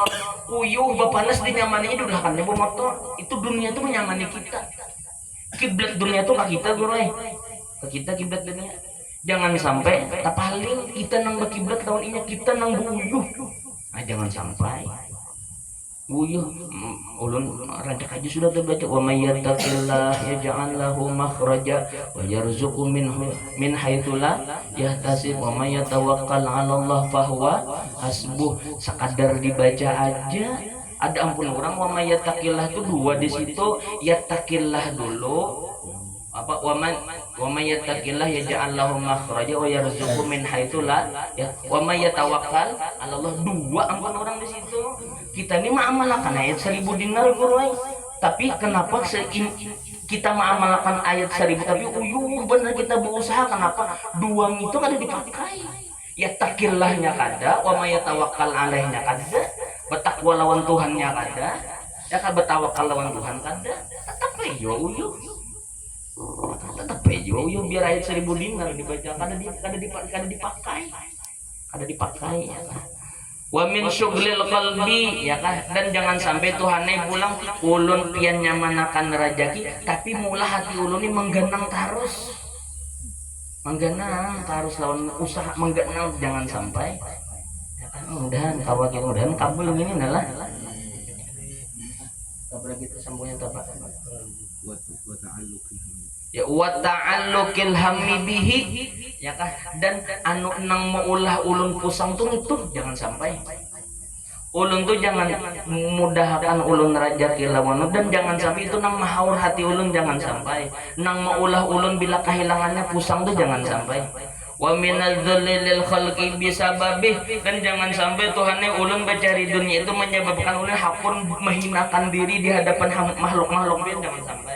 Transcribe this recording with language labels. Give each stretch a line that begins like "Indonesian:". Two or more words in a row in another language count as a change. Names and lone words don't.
Banjar: Uyuh bapanas dinyamaninya diulahakannya motor. Itu dunia tuh menyamani kita. Kiblat dunia tuh kita guru. Ke kita kiblat dunia. Jangan sampai paling kita nang berkiblat lawan inya kita nang buyuh. Nah, jangan sampai buyuh. Ulun rajak aja sudah terbaca
Arabic: ومن يتق الله يجعل له مخرجا ويرزقه من حيث لا يحتسب ومن يتوكل على الله فهو حسبه.
Banjar: Sekadar dibaca aja ada ampun orang.
Arabic: ومن يتق الله
Banjar: itu dua di situ.
Arabic: يتق الله
Banjar: dulu apa
Arabic: ومن يتق الله يجعل له مخرجا ويرزقه من حيث لا ي ومن يتوكل على الله.
Banjar: Dua ampun orang di situ. Kita ini mengamalkan ayat 1000 dinar guru. Tapi kenapa kita mengamalkan ayat 1000 tapi uyuh bener kita berusaha, kenapa duang itu kada dipakai? Ya takillahnya kada,
Arabic: ومن يتوكل
Banjar: 'alaihnya kada, bertakwa lawan Tuhannya kada, ya kan bertawakal lawan Tuhan kada. Tetap aja uyuh. Tetap aja uyuh biar ayat 1000 dinar dibaca kada dipakai ya kan.
Arabic: ومن شغل القلب
Banjar: ya kan, dan jangan sampai Tuhannya pulang ulun pian nyamanakan rajaki tapi mula hati ulun ini menggenang terus lawan usaha menggenang, jangan sampai ya kan. Mudahan kabul ini adalah kabul kita sambungnya apa ya
Arabic: وتعلق الهم به
Banjar: ya kan, dan anu nang maulah ulun pusang tuh itu jangan sampai ulun tuh jangan mudahkan ulun rajaki lawan, dan jangan sampai itu nang mahaur hati ulun, jangan sampai nang maulah ulun bila kehilangannya pusang tuh jangan sampai.
Arabic: ومن ذل الخلق بسببه,
Banjar: dan jangan sampai Tuhannya ulun mencari dunia itu menyebabkan ulun hakun menghinakan diri di hadapan makhluk-makhluk lain, jangan sampai.